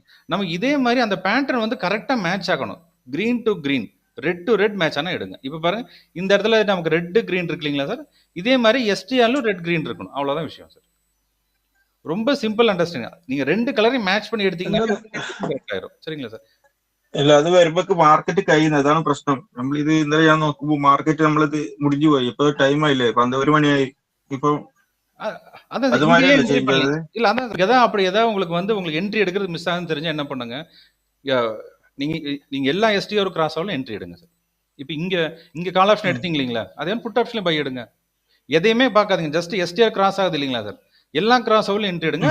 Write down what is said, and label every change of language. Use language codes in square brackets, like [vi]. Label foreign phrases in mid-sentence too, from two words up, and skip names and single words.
[ta] நமக்கு இதே மாதிரி அந்த பேட்டர்ன் வந்து கரெக்டா மேட்ச் ஆகணும். [en] green to green, red to red match [ta] ஆனா எடுங்க. இப்போ பாருங்க, இந்த இடத்துல நமக்கு [en] red green [ta] இருக்கு இல்லைங்களா சார்? இதே மாதிரி STRலும் [en] red green [ta] இருக்கணும். அவ்வளவுதான் விஷயம் சார். ரொம்ப [en] simple understanding. [ta] நீங்க 2 கலரையும் மேட்ச் பண்ணி எடுத்தீங்கன்னா கரெக்ட் ஆயிரும். சரிங்களா சார்? [ml] അല്ല അത് വരുമ്പോ മാർക്കറ്റ് കഴിയുന്നത്, അതാണ് പ്രശ്നം. നമ്മൾ ഇത് ഇന്നലെ ഞാൻ നോക്കുമ്പോ മാർക്കറ്റ് നമ്മളത് മുടിഞ്ഞു പോയി. ഇപ്പൊ ടൈം ആയില്ലേ, 1 മണിയായി. ഇപ്പൊ [ta] அதான் அது மாதிரி இங்கேயே இல்ல என்ட்ரி சேஞ்ச் பண்ணலாம். ஆகுது. இல்ல அதான் எதாவது அப்படி ஏதாவது உங்களுக்கு வந்து உங்களுக்கு என்ட்ரி எடுக்கிறது மிஸ் ஆகுதுன்னு தெரிஞ்சா என்ன பண்ணுங்க, நீங்க நீங்க எல்லா [en] STR cross [ta] ஆகலும் என்ட்ரி எடுங்க சார். இப்போ இங்க [en] call option [ta] எடுத்தீங்க இல்லைங்களா, அதே புட் ஆப்ஷன்ல பை எடுங்க. எதையுமே பார்க்காதீங்க, [en] just STR cross [ta] ஆகுது இல்லைங்களா சார், எல்லா கிராஸ் ஆகலும் என்ட்ரி எடுங்க.